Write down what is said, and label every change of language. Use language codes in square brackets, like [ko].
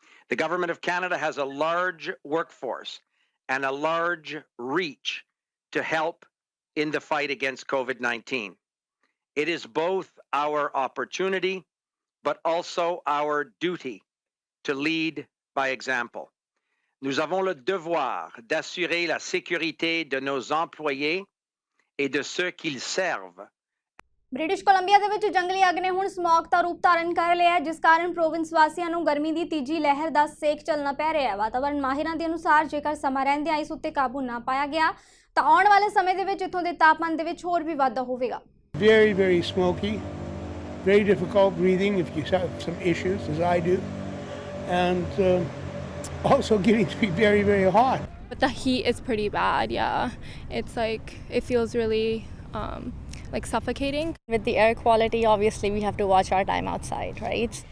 [en] The Government of Canada has a large workforce and a large reach to help in the fight against COVID-19. It is both our opportunity, but also our duty to lead by example. [fr] Nous avons le devoir d'assurer la sécurité de nos employés et de ceux qu'ils servent. [pa] British Columbia ਦੇ ਵਿੱਚ ਜੰਗਲੀ ਅੱਗ ਨੇ ਹੁਣ smog ਦਾ ਰੂਪ ਧਾਰਨ ਕਰ ਲਿਆ ਹੈ, ਜਿਸ ਕਾਰਨ ਪ੍ਰੋਵਿੰਸ ਵਾਸੀਆਂ ਨੂੰ ਗਰਮੀ ਦੀ ਤੀਜੀ ਲਹਿਰ ਦਾ ਸੇਕ ਚੱਲਣਾ ਪੈ ਰਿਹਾ ਹੈ। ਵਾਤਾਵਰਣ ਮਾਹਿਰਾਂ ਦੇ ਅਨੁਸਾਰ ਜੇਕਰ ਸਮਾਂ ਰਹਿੰਦਿਆਂ ਇਸ ਉੱਤੇ ਕਾਬੂ ਨਾ ਪਾਇਆ ਗਿਆ ਤਾਂ ਆਉਣ ਵਾਲੇ ਸਮੇਂ ਦੇ ਵਿੱਚ ਇੱਥੋਂ ਦੇ ਤਾਪਮਾਨ ਦੇ ਵਿੱਚ ਹੋਰ ਵੀ ਵਾਧਾ ਹੋਵੇਗਾ। [en] Very, very smoky. very difficult breathing if you have some issues, as I do, and also getting to be very, very hot. But the heat is pretty bad, yeah. It's like, it feels really like suffocating. With the air quality, obviously, we have to watch our time outside, right?